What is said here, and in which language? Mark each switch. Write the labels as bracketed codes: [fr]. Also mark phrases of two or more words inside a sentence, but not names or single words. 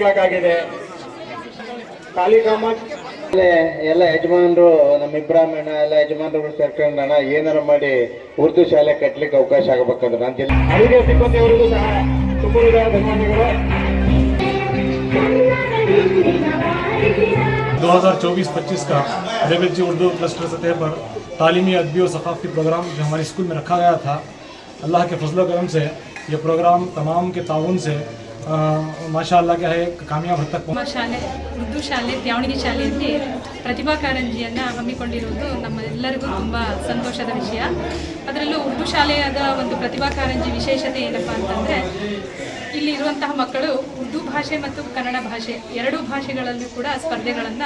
[kn] ಎಲ್ಲ ಯಜಮಾನರು ನಮ್ಮ ಇಬ್ರಾಹಿಮಣ್ಣ ಎಲ್ಲ ಯಜಮಾನರು ಸೇರ್ಕೊಂಡಣ ಏನಾರ ಮಾಡಿ ಉರ್ದು ಶಾಲೆ ಕಟ್ಟಲಿಕ್ಕೆ ಅವಕಾಶ ಆಗಬೇಕಂದ್ರೆ ನಾನು ಅಡುಗೆ ಸಿಬ್ಬಂದಿಯವರಿಗೂ ಸಹ ತುಂಬ ಧನ್ಯವಾದಗಳು. [ur] 2024-25 کا केरेबेलची اردو کلسٹر سطح پر تعلیمی، ادبی اور ثقافتی پروگرام جو ہمارے اسکول میں رکھا گیا تھا، اللہ کے فضل کرم سے یہ پروگرام تمام کے تعاون سے ماشاءاللہ کامیاب ہوا [kn] ಶಾಲೆ ಉರ್ದು ಶಾಲೆ ತ್ಯಾವಣಿಗೆ ಶಾಲೆಯಲ್ಲಿ ಪ್ರತಿಭಾ ಕಾರಂಜಿಯನ್ನು ಹಮ್ಮಿಕೊಂಡಿರುವುದು ನಮ್ಮೆಲ್ಲರಿಗೂ ತುಂಬ ಸಂತೋಷದ ವಿಷಯ. ಅದರಲ್ಲೂ ಉರ್ದು ಶಾಲೆಯಾದ ಒಂದು ಪ್ರತಿಭಾ ಕಾರಂಜಿ ವಿಶೇಷತೆ ಏನಪ್ಪ ಅಂತಂದರೆ, ಇಲ್ಲಿ ಇರುವಂತಹ ಮಕ್ಕಳು ಉರ್ದು ಭಾಷೆ ಮತ್ತು ಕನ್ನಡ ಭಾಷೆ ಎರಡೂ ಭಾಷೆಗಳಲ್ಲೂ ಕೂಡ ಸ್ಪರ್ಧೆಗಳನ್ನು